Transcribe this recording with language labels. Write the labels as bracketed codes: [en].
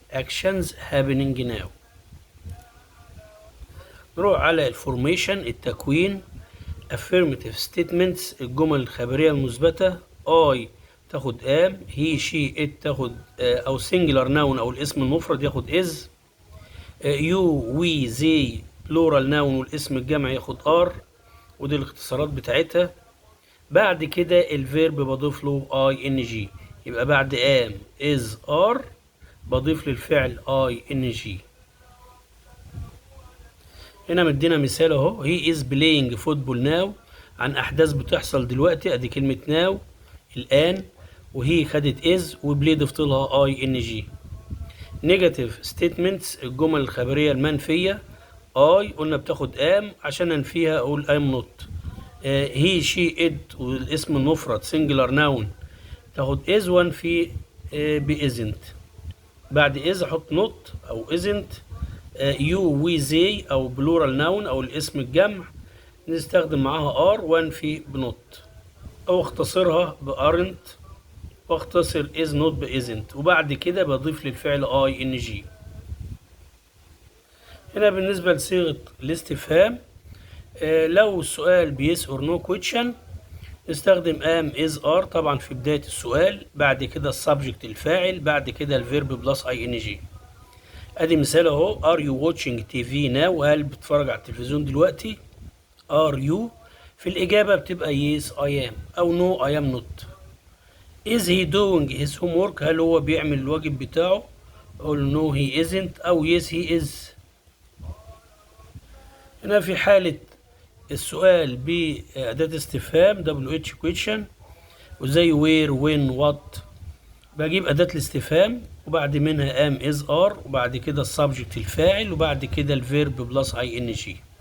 [en] actions happening now. [ar] نروح على الفورميشن التكوين. [en] affirmative statements [ar] الجمل الخبرية المثبتة. I تاخد am. [en] he she it [ar] تاخد أو [en] singular noun [ar] أو الاسم المفرد ياخد is. [en] you we they plural noun [ar] والاسم الجمع ياخد are. ودي الاختصارات بتاعتها. بعد كده الفيرب بضيف له ing. يبقى بعد am is are بضيف للفعل ing. هنا مدينا مثال اهو. [en] he is playing football now [ar] عن احداث بتحصل دلوقتي. ادي كلمة now الان وهي خدت is وبلاي ضفت لها ing. [en] negative statements [ar] الجمل الخبرية المنفية. I قلنا بتاخد am عشان انفيها اقول I'm not. [en] he she it [ar] والاسم المفرد [en] singular noun [ar] تاخد is وانفي ب isn't. بعد is احط not او isn't. [en] you we they [ar] او plural noun او الاسم الجمع نستخدم معاها are وانفي بنوت او اختصرها ب aren't واختصر is not ب isn't. وبعد كده بضيف للفعل ing. هنا بالنسبة لصيغة الاستفهام لو السؤال ب [en] yes or no question [ar] نستخدم am is are طبعا في بداية السؤال. بعد كده السبجكت الفاعل. بعد كده الفيرب بلس ing. ادي مثال اهو. [en] are you watching TV now؟ [ar] هل بتتفرج على التلفزيون دلوقتي؟ [en] are you [ar] في الإجابة بتبقى [en] yes I am أو no I am not. is he doing his homework؟ [ar] هل هو بيعمل الواجب بتاعه؟ أقول [en] no he isn't أو yes he is. [ar] هنا في حالة السؤال بأداة استفهام [en] WH question [ar] وزي where when what بجيب أداة الاستفهام وبعد منها ام از ار وبعد كده السبجكت الفاعل وبعد كده الفيرب بلس اي ان جي.